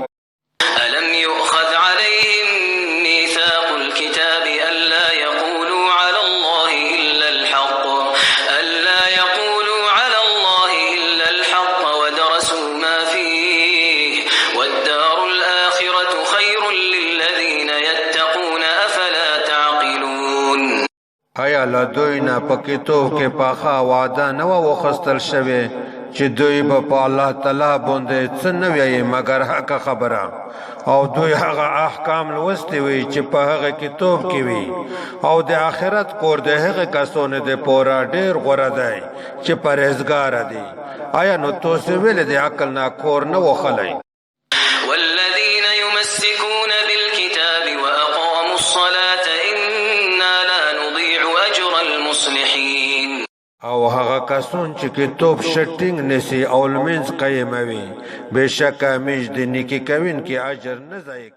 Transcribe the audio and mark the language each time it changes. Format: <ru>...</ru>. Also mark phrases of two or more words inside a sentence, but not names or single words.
<ar>ألم يؤخذ عليهم ميثاق الكتاب ألا يقولوا على الله إلا الحق ودرسوا ما فيه والدار الآخرة خير للذين يتقون أفلا تعقلون.</ar> <ps>آیا له دوی نه په کتاب کې پاخه وعده نه وه واخیستل شوې چې دوی به په الله تعالی باندې څه نه وایي مګر حقه خبره او دوی هغه احکام لوستي وي چې په هغه کتاب کې وي او د آخرت کور د هغه کسانو دپاره ډېر غوره دی چې پرهیزګاره دي. آیا نو تاسې ولې د عقل نه کور نه وخلی؟</ps> <ar>والذين يمسكون بالكتاب وأقاموا الصلاة إنا لا نضيع أجر المصلحين.</ar> <ps>او هغه کسان چې کتاب شټینګ نسی او لمنځ قیموي بېشکه میږ د نیکي کوونکي اجر نه ضایع</ps>